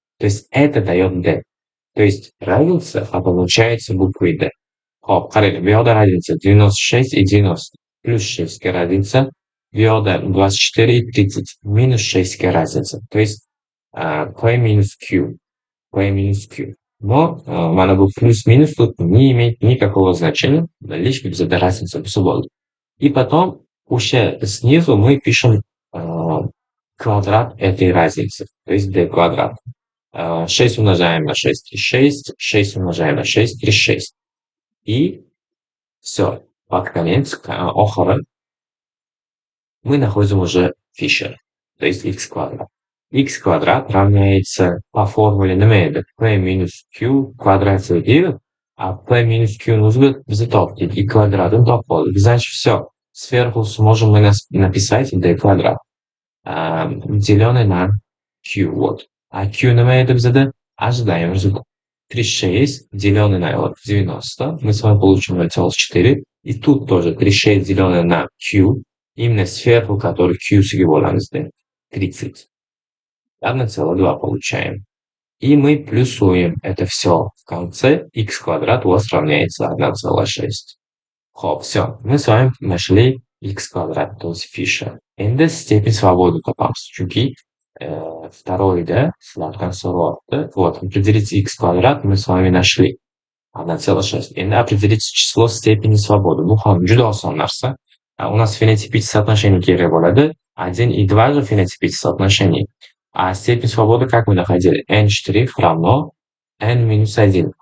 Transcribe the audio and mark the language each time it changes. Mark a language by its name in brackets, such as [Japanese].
[Russian] То есть это дает D. То есть разница получается буквой D. [Uzbek] Hop, qaraylik, bu yoqda [Russian] разница 96 и 90. Плюс 6 ga разница. [Uzbek] Bu yoqda 24 и 30. [Russian] Минус 6 ga разница. То есть P минус Q. P минус Q. Но [Uzbek] mana bu [Russian] плюс-минус тут не имеет никакого значения, лишь bizda разница [Uzbek] bo'lsa bo'ldi. [Russian] И потом уже снизу мы пишем квадрат этой разницы, то есть d квадрат. 6 умножаем на 6, 36, 6 умножаем на 6, 36. И все, под конец, [Uzbek] oxiri, [Russian] мы находим уже Fisher, то есть x квадрат. X квадрат равняется по формуле [Uzbek] nima edi? P minus Q квадрат deydi, а P minus Q o'ziga biz topdik, y kvadratini topib oldik. [Russian] Значит, все. Сверху сможем мы написать d квадрат, деленный на Q, вот. [Uzbek] А Q nima edi bizda? [Russian] Ожидаем результат. 36 деленный на 90, мы с вами получим 0,4. И тут тоже 36 деленное на Q, именно сверху, который Q [Uzbek] bo'lamiz, [Russian] 30. 1,2 получаем. И мы плюсуем это все в конце. X квадрат у вас равняется 1,6. Хоп, все. Мы с вами нашли x квадрат, то есть Fisher. [Uzbek] Endi [Russian] степень свободы [Uzbek] topamiz. Chunki [Russian] второй, [Uzbek] sizlardan so'rayapti. [Russian] Вот, определить x квадрат мы с вами нашли. 1,6. Endi определить число степени свободы. [Uzbek] Bu ham juda oson narsa. [Russian] У нас фенотипическое соотношение [Uzbek] kerak bo'ladi. [Russian] 1 и 2 же фенотипическое соотношение. А степень свободы как мы находили? n' равно n минус 1.